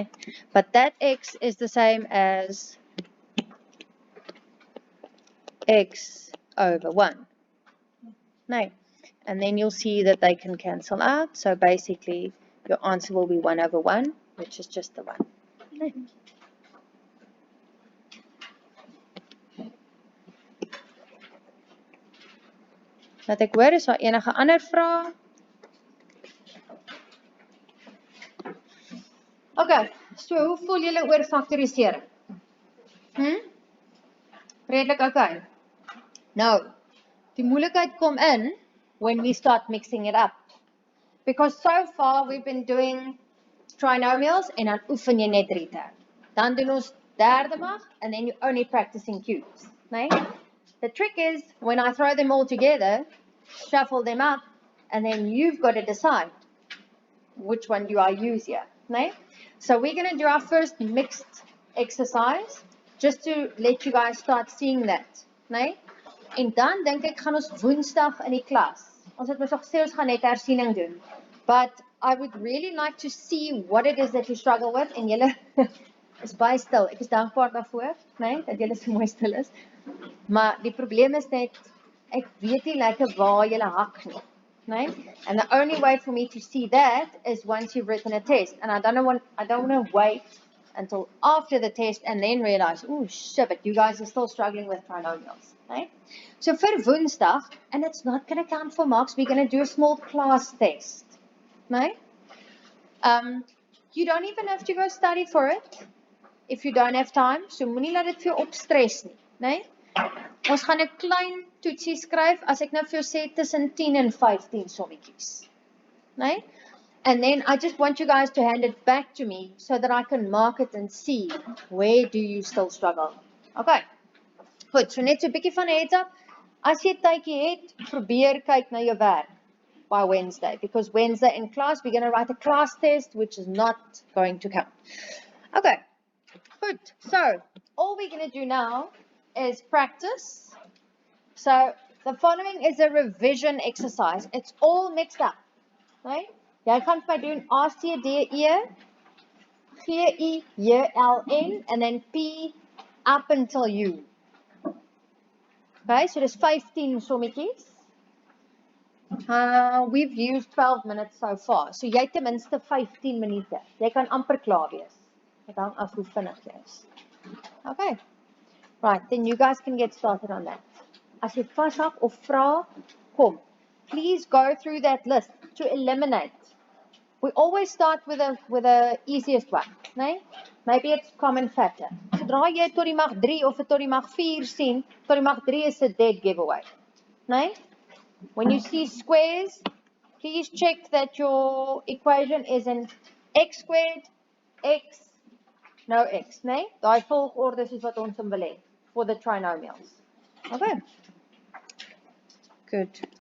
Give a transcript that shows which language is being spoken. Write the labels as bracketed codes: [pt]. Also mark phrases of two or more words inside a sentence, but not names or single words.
[en] But that x is the same as x over 1. No. And then you'll see that they can cancel out. So basically, your answer will be 1 over 1, which is just the 1. No. [af] Laat ek hoor, is daar enige ander vrae? Okay, so hoe voel julle oor faktorisering? Redelik okay. Nou, die moeilikheid kom in [en] when we start mixing it up. Because so far we've been doing trinomials [af] en dan oefen jy net [en] return. [af] Dan doen ons derde mag [en] and then you're only practicing cubes. [af] Nee? [en] The trick is when I throw them all together, shuffle them up, and then you've got to decide which one do I use here. [af] Nee? [en] So we're going to do our first mixed exercise just to let you guys start seeing that. [af] Nee? En dan dink ek gaan ons Woensdag in die klas. Ons het mos al gesê ons gaan net hersiening doen. [en] But I would really like to see what it is that you struggle with [af] en julle is baie stil. Ek is dankbaar daarvoor, nee, dat julle so mooi stil is. Maar die probleem is net ek weet nie lekker waar julle hak nie. Nee? [en] And the only way for me to see that is once you've written a test. And I don't want to wait until after the test and then realize, oh shit, but you guys are still struggling with trinomials. Right? So for Woensdag, and it's not going to count for marks, we're going to do a small class test. Right? You don't even have to go study for it if you don't have time. [af] So moenie laat dit vir jou opstres nie. Nee? Ons gaan 'n klein toetsie skryf as ek nou vir jou sê tussen 10 en 15 sommetjies. Nee? [en] And then I just want you guys to hand it back to me so that I can mark it and see where do you still struggle. Okay. [af] Goed, so net so 'n bietjie van 'n [en] heads up. [af] As jy tydjie het, probeer kyk na jou werk by Wednesday. [en] Because Wednesday in class, we're going to write a class test, which is not going to count. Okay. Good. So, all we're going to do now is practice. So, the following is a revision exercise. It's all mixed up. Right? [af] Jy gaan vir my doen ACDE, GELN, [en] and then P up until U. Okay, so there's 15 sommetjies. We've used 12 minutes so far. [af] So jy het ten minste 15 minute. Jy kan amper klaar wees. Dit hang af hoe vinnig jy is. Okay. [en] Right, then you guys can get started on that. [af] As jy vashak of vra, kom. [en] Please go through that list to eliminate. We always start with the easiest one, nee? Maybe it's common factor. [af] Sodra jy tot die mag 3 of tot die mag 4 sien, tot die mag 3 is [en] a dead giveaway. [af] Nee? [en] When you see squares, please check that your equation is in x squared, x, no x, nee? [af] Daai volgorde is wat ons wil hê [en] for the trinomials. [af] Okay. Good.